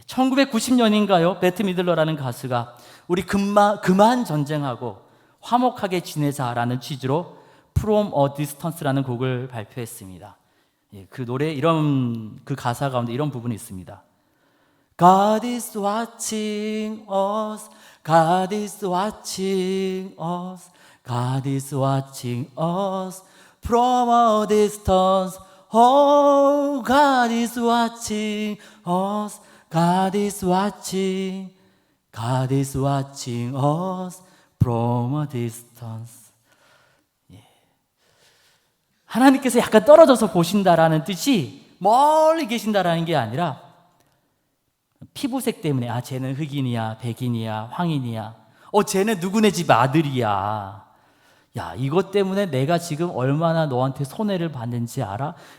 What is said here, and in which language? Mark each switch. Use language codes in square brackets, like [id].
[ko] 1990년인가요? 배트 미들러라는 가수가 우리 그만 전쟁하고 화목하게 지내자라는 취지로 From a Distance라는 곡을 발표했습니다. 그 노래 그 가사 가운데 이런 부분이 있습니다. [en] God is watching us, God is watching us, God is watching us from a distance. Oh, God is watching us, God is watching, God is watching us from a distance. [ko] 하나님께서 약간 떨어져서 보신다라는 뜻이 멀리 계신다라는 게 아니라 피부색 때문에 쟤는 흑인이야, 백인이야, 황인이야, 쟤는 누구네 집 아들이야, 야 이것 때문에 내가 지금 얼마나 너한테 손해를 받는지 알아?